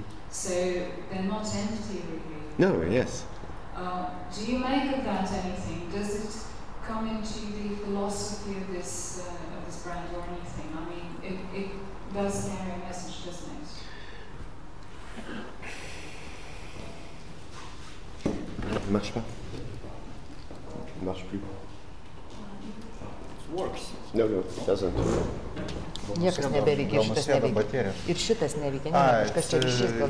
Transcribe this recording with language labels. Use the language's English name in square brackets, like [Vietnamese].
[English] So they're not empty, really. No, yes. Do you make of that anything? Does it come into the philosophy of this brand or anything? I mean, it does carry a message, doesn't it? [French] Ne marche pas. Ne marche plus. [English] works. No, it doesn't. [Lithuanian] Niekas nebeveikia, ir šitas neveikia. Ir šitas neveikia, ne, kažkas čia ryšys gal.